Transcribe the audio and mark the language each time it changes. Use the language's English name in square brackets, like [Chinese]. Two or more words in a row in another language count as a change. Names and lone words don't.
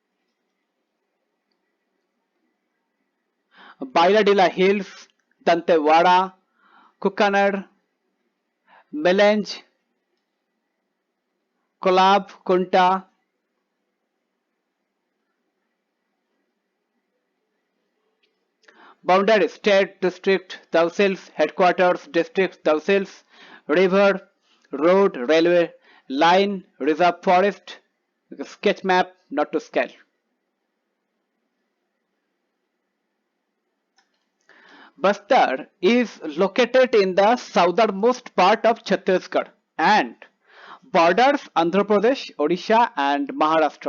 [English] Bailadila Hills, Dantewada, Kukanar, Melange, Kolab, Kunta, boundary state district tahsils headquarters district tahsils river road railway line reserve forest sketch map not to scale. Bastar is located in the southernmost part of Chhattisgarh and borders Andhra Pradesh, Odisha and Maharashtra.